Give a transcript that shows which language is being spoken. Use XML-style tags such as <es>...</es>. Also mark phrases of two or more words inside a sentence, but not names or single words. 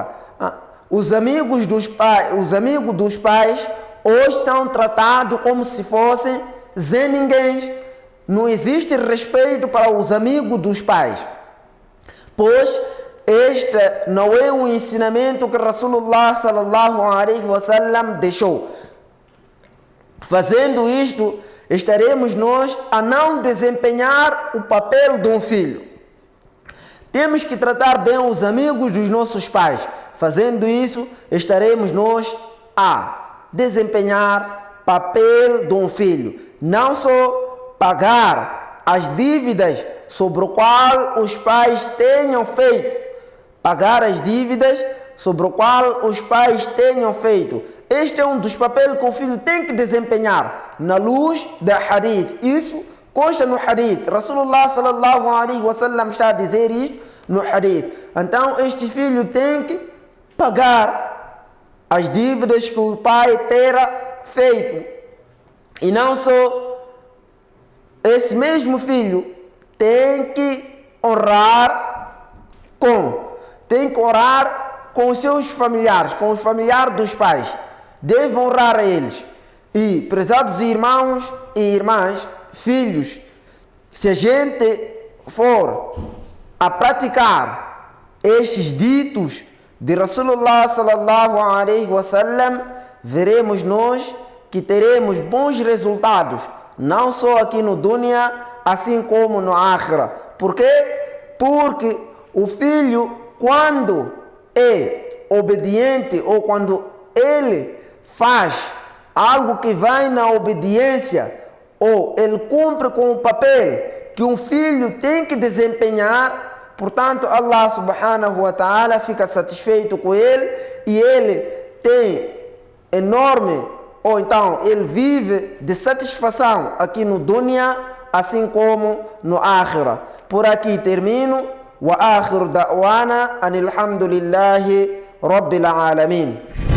<pt>Os amigos dos pais hoje são tratados como se fossem zé ninguém. Não existe respeito para os amigos dos pais, pois este não é o ensinamento que</pt> <ar>رسول الله صلى الله عليه وسلم</ar> <pt>deixou. Fazendo isto, estaremos nós a não desempenhar o papel de um filho. Temos que tratar bem os amigos dos nossos pais. Fazendo isso, estaremos nós a desempenhar papel de um filho. Não só pagar as dívidas sobre o qual os pais tenham feito. Pagar as dívidas sobre o qual os pais tenham feito. Este é um dos papéis que o filho tem que desempenhar na luz da hadith. Isso consta no hadith.</pt> <ar>رسول الله صلى الله عليه وسلم</ar> <pt>está a dizer isto no hadith. Então este filho tem que pagar as dívidas que o pai terá feito. E não só, esse mesmo filho tem que orar com os seus familiares, com os familiares dos pais. Deve honrar a eles. E, prezados irmãos e irmãs, filhos, se a gente for a praticar estes ditos de</pt> <ar>رسول الله صلى الله عليه وسلم,</ar> <pt>veremos nós que teremos bons resultados, não só aqui no dunya, assim como no akhira. Por quê? Porque o filho, quando é obediente ou quando ele faz algo que vai na obediência, ou ele cumpre com o papel que um filho tem que desempenhar, portanto</pt> <ar>الله سبحانه وتعالى</ar> <pt>fica satisfeito com ele e ele tem enorme, ou então ele vive de satisfação aqui no dunya, assim como no akhira. Por aqui termino.</pt> <ar>وآخر دعوانا أن الحمد لله رب العالمين.</ar>